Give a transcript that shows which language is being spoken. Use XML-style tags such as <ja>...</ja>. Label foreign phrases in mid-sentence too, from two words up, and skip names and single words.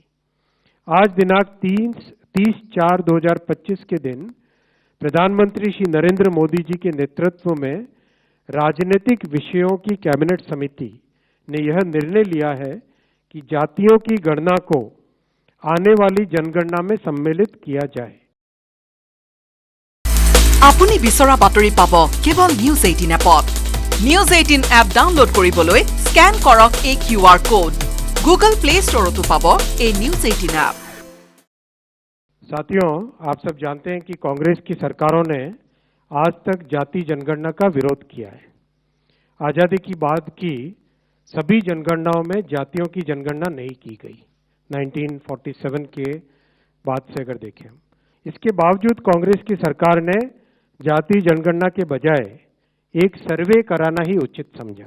<hi>आज दिनांक 30/4/2025 के दिन प्रधानमंत्री श्री नरेंद्र मोदी जी के नेतृत्व में राजनीतिक विषयों की कैबिनेट समिति ने यह निर्णय लिया है कि जातियों की गणना को आने वाली जनगणना में सम्मिलित किया जाए।</hi> <as>আপুনি বিচৰা বাতৰি পাব কেৱল নিউজ 18 এপত। নিউজ 18 এপ ডাউনলোড কৰিবলৈ স্ক্যান কৰক এই QR কোড। Google Play ষ্টৰতো পাব এই নিউজ 18 এপ।</as> <hi>साथियों, आप सब जानते हैं कि कांग्रेस की सरकारों ने आज तक जाति जनगणना का विरोध किया है। आज़ादी की बाद की सभी जनगणनाओं में जातियों की जनगणना नहीं की गई। 1947 के बाद से अगर देखें हम, इसके बावजूद कांग्रेस की सरकार ने जाति जनगणना के बजाय एक सर्वे कराना ही उचित समझा।</hi>